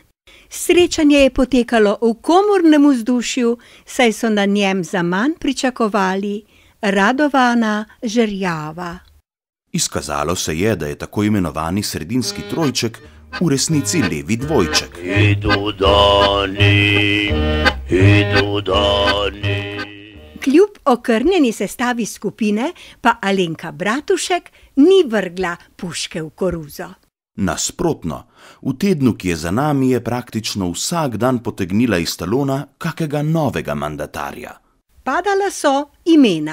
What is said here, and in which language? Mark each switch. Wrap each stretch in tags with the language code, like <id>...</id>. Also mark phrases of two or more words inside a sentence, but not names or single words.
<sl>Srečanje je potekalo v komornem vzdušju, saj so na njem zaman pričakovali Radovana Žerjava. Izkazalo se je, da je tako imenovani sredinski trojček v resnici levi dvojček.</sl> <hr>Idu dani, idu dani.</hr> <sl>Kljub okrnjeni sestavi skupine pa Alenka Bratušek ni vrgla puške v koruzo. Nasprotno, v tednu, ki je za nami, je praktično vsak dan potegnila iz talona kakega novega mandatarja. Padala so imena:</sl>